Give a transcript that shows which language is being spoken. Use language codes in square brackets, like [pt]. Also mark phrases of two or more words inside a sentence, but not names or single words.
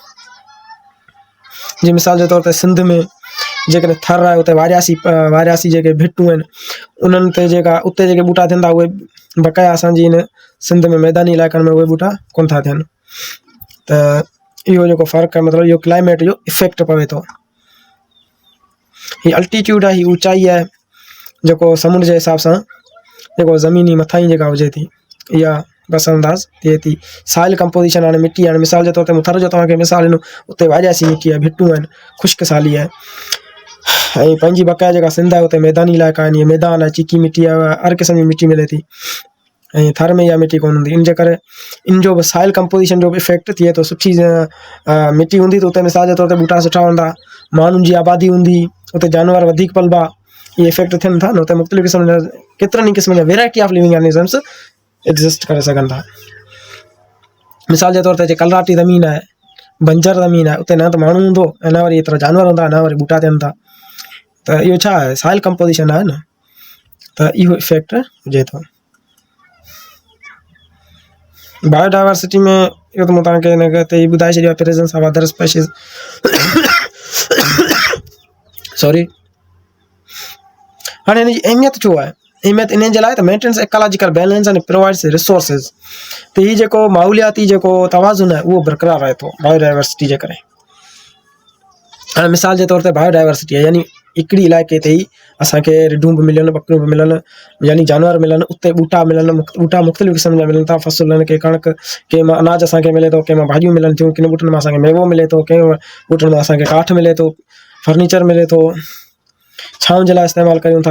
[sd] जीअं मिसाल जे तौर ते सिंध में जेकॾहिं थर आहे, उते वारियासी जेके भिटूं आहिनि, उन्हनि ते जेका उते जेके ॿूटा थियनि था, उहे बक़ाया असांजी हिन सिंध में मैदानी इलाइक़नि में उहे ॿूटा कोन था थियनि। त इहो जेको फ़र्क़ु आहे, मतिलबु इहो क्लाइमेट जो इफेक्ट पवे थो। हीअ अल्टीट्यूड आहे, हीअ ऊचाई आहे, जेको समुंड जे हिसाब सां जेको ज़मीनी मथां ई जेका हुजे थी, इहा बसंदाज़ थिए थी। [en] soil composition, [sd] हाणे मिटी, हाणे मिसाल जे तौर ते थर जो तव्हांखे मिसाल ॾिनो, उते वारियासी मिटी आहे, भिटूं आहिनि, ख़ुश्क साली आहे। ऐं पंहिंजी बक़ाया जेका सिंध आहे, उते मैदानी इलाइक़ा आहिनि, इहे मैदान आहे, चिकी मिटी आहे, हर क़िस्म जी मिटी मिले थी। ऐं थर में इहा मिटी कोन हूंदी। इन जे करे इन जो बि [en] soil composition [sd] जो बि इफेक्ट थिए थो। सुठी मिटी हूंदी त उते मिसाल जे तौर ते ॿूटा सुठा हूंदा, माण्हुनि जी आबादी हूंदी, उते जानवर वधीक पलबा, इहे इफेक्ट थियनि था न। उते मुख़्तलिफ़ क़िस्म जा केतिरनि ई क़िस्म जा [en] variety of living organisms exist [sd] करे सघनि था। मिसाल जे तौर ते कलराटी ज़मीन आहे, बंजर ज़मीन आहे, उते न त माण्हू हूंदो ऐं न वरी एतिरा जानवर हूंदा, न वरी ॿूटा थियनि था। त इहो छा आहे, [en] soil composition [sd] आहे न। त इहो इफेक्ट हुजे थो। बायोडाइवर्सिटी में इहो त मूं तव्हांखे हिन ते ई ॿुधाए छॾियो आहे, [en] presence of other species. [sd] सॉरी। हाणे हिन जी अहमियत छो आहे? अहमियत इन जे लाइ त [en] maintains ecological balance and provides resources. [sd] त हीउ जेको माहौलियाती जेको तवाज़ुन आहे, उहो बरक़रार रहे थो बायोडाइवर्सिटी जे करे। हाणे मिसाल जे तौर ते बायोडाइवर्सिटी आहे, यानी हिकिड़ी इलाइक़े ते ई असांखे रिढूं बि मिलनि, बकरियूं बि मिलनि, यानी जानवर मिलनि, उते ॿूटा मिलनि, ॿूटा मुख़्तलिफ़ क़िस्म जा मिलनि था, फ़सुलनि के कणिक, कंहिं मां अनाज असांखे मिले थो, कंहिं मां भाॼियूं मिलनि थियूं, किन ॿूटनि मां असांखे मेवो मिले थो, कंहिं ॿूटनि मां असांखे काठ मिले थो, फर्नीचर मिले थो, छांव जे लाइ इस्तेमालु कयूं था।